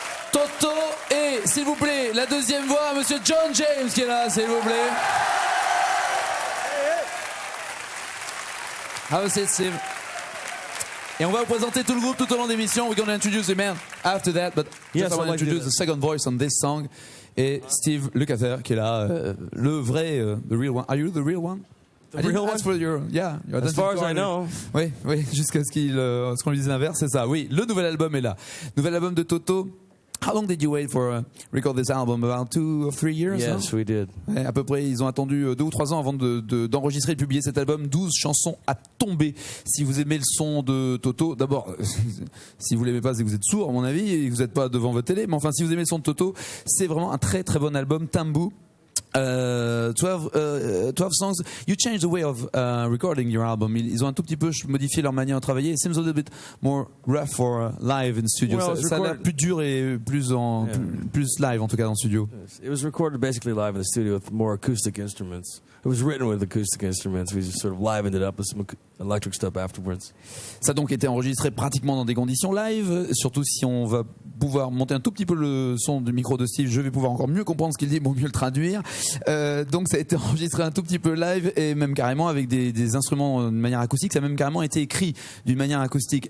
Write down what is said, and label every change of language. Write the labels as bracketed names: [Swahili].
[French] Toto et, s'il vous plaît, la deuxième voix, monsieur John James qui est là, s'il vous plaît. [English] Have a seat, Steve. [French] Et on va vous présenter tout le groupe tout au long de l'émission. [English] We're going to introduce the man after that, but just I want to introduce the second voice on this song. [French] Et Steve Lukather qui est là, le vrai, [English] the real one. Are you the real one? The real one? For your, yeah, your as far as I know. [French] Oui, jusqu'à ce qu'on lui dise l'inverse, c'est ça. Oui, le nouvel album est là. Nouvel album de Toto. [English] How long did you wait for record this album? About 2 or 3 years? Yes, we did. [French] Ouais, à peu près, ils ont attendu 2 ou 3 ans avant d'enregistrer et de publier cet album. 12 chansons à tomber. Si vous aimez le son de Toto, d'abord, si vous l'aimez pas, c'est que vous êtes sourd à mon avis et que vous n'êtes pas devant votre télé. Mais enfin, si vous aimez le son de Toto, c'est vraiment un très très bon album. [English] Tambu. 12 songs. You changed the way of recording your album. [French] Ils ont un tout petit peu modifié leur manière de travailler. [English] It seems a little bit more rough for live in studio. Well, [French] ça a l'air plus dur et plus live en tout cas dans le studio. [English] It was recorded basically live in the studio with more acoustic instruments. It was written with acoustic instruments. We just sort of livened it up with some electric stuff afterwards. [French] Ça a donc été enregistré pratiquement dans des conditions live, surtout si on va pouvoir monter un tout petit peu le son du micro de Steve, je vais pouvoir encore mieux comprendre ce qu'il dit, pour mieux le traduire. Donc ça a été enregistré un tout petit peu live et même carrément avec des instruments de manière acoustique. Ça a même carrément été écrit d'une manière acoustique.